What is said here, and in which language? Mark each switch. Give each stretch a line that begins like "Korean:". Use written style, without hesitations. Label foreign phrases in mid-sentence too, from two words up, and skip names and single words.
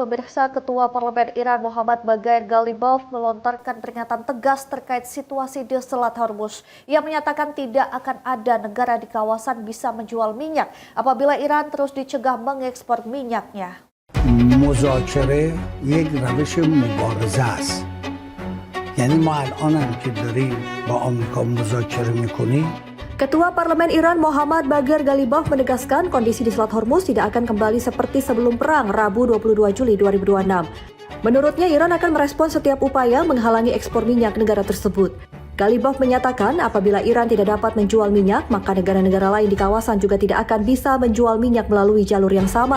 Indonesian: Pemirsa, Ketua Parlemen Iran Mohammad Bagher Ghalibaf melontarkan pernyataan tegas terkait situasi di Selat Hormuz. Ia menyatakan tidak akan ada negara di kawasan bisa menjual minyak apabila Iran terus dicegah mengekspor minyaknya.
Persian: مذاکره یک روش مبارزه است. یعنی ما الان هم که داریم با آمریکا مذاکره میکنیم.
Indonesian: Ketua Parlemen Iran Mohammad Bagher Ghalibaf menegaskan kondisi di Selat Hormuz tidak akan kembali seperti sebelum perang Rabu 22 Juli 2026. Menurutnya, Iran akan merespon setiap upaya menghalangi ekspor minyak negara tersebut. Ghalibaf menyatakan apabila Iran tidak dapat menjual minyak, maka negara-negara lain di kawasan juga tidak akan bisa menjual minyak melalui jalur yang sama.